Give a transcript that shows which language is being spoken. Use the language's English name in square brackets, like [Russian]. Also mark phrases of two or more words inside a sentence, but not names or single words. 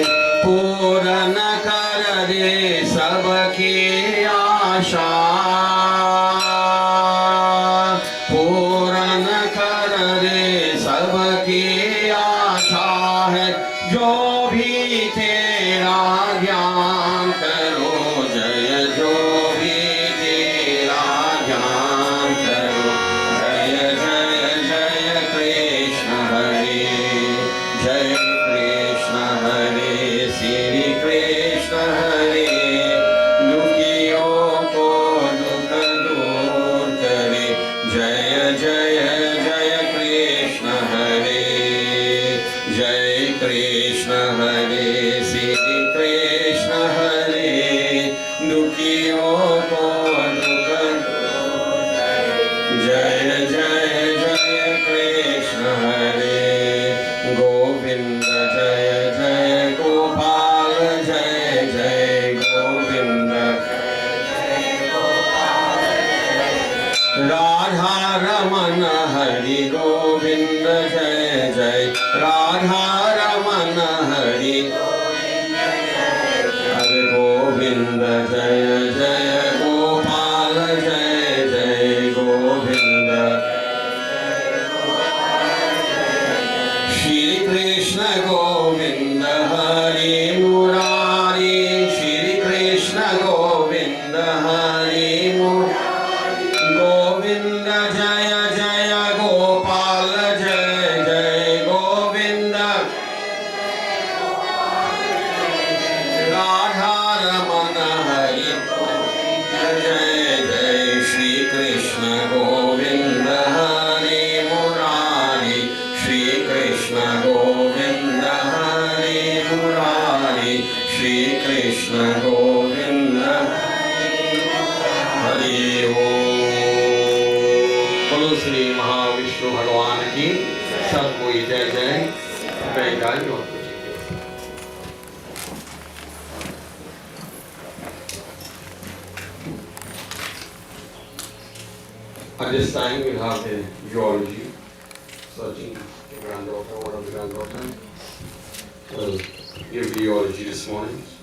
[Hindi] पूर्ण कर दे सबकी आशा, पूर्ण कर दे सबकी आशा है। जो भी तेरा ध्यान करो जय, जो भी तेरा ध्यान करो जय जय जय कृष्ण हरे, जय कृष्ण हरे, श्री कृष्ण हरे। दुखियों को दुख दूर करे, जय जय जय कृष्ण हरे, जय कृष्ण हरे, श्री कृष्ण हरे। दुखियों को दुख दूर करे, जय जय जय कृष्ण हरे। गोविंद जय जय गोपाल, जय जय गोविंद राधा रमन हरि गोविंद जय जय, राधा रमन हरि हरि गोविंद जय जय गोपाल, जय जय गोविंद। श्री कृष्ण गोविंद हरि मुरारी, श्री कृष्ण गोविंद हरि मुरारी। गोविंद जय जय गोपाल, जय जय गोविंद। राधा रमन हरि जय जय, श्री कृष्ण गोविंद हरि मुरारी, श्री कृष्ण गोविंद हरि मुरारी, श्री कृष्ण गोविंद हरि ओम। बोलो श्री महाविष्णु भगवान की सब कोई जय जय। मैं गाली और कुछ [English] at this time we'll have the eulogy. Searching the granddaughter, one of the granddaughter will give the eulogy this morning.